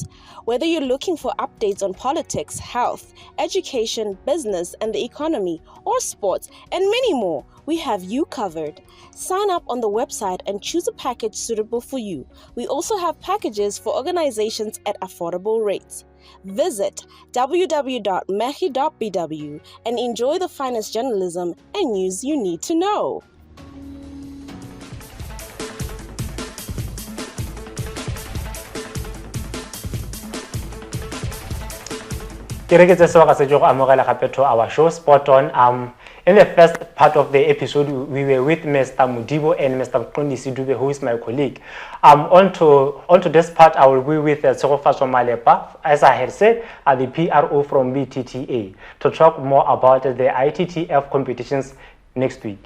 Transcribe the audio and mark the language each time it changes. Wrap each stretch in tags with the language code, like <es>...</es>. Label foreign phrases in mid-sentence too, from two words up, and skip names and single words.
<en>Whether you're looking for updates on politics, health, education, business and the economy, or sports, and many more, we have you covered. Sign up on the website and choose a package suitable for you. We also have packages for organizations at affordable rates. Visit www.mmegi.bw and enjoy the finest journalism and news you need to know.</en> <tn>Ke re ke tse sebaka se jo go amogela gape</tn> <en>to our show</en> <tn>Sport On.</tn> <en>In the first part of the episode, we were with Mr. Mudibo and Mr. Dube, who is my colleague. Onto this part, I will be with Tshegofatso Malepa, as I had said, the PRO from ITTFA, to talk more about the ITTF competitions next week.</en>